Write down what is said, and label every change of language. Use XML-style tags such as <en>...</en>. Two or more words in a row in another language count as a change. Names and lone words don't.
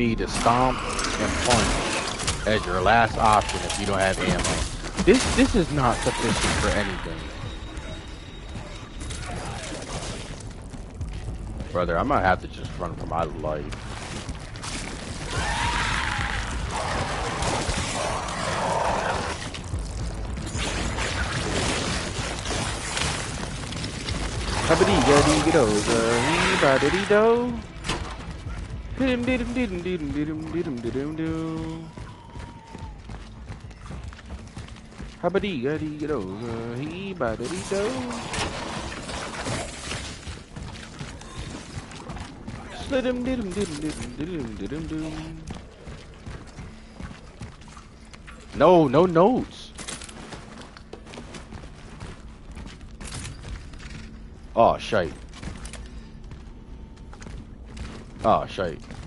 <en>me to stomp and punch as your last option if you don't have ammo. This is not sufficient for anything. Brother, I might have to just run for my life. Habadee-ga-dee-ga-do-ga-hee-ba-dee-do. Dee-dum-dee-dum-dee-dum-dee-dum-dee-dum-dee-dum-dee-dum. Habadee-ga-dee-ga-do-ga-hee-ba-dee-do. Slidum-dee-dum-dee-dum-dee-dum-dee-dum-dee-dum-dee-dum. No, no notes. Oh, shite. Oh, shite.</en>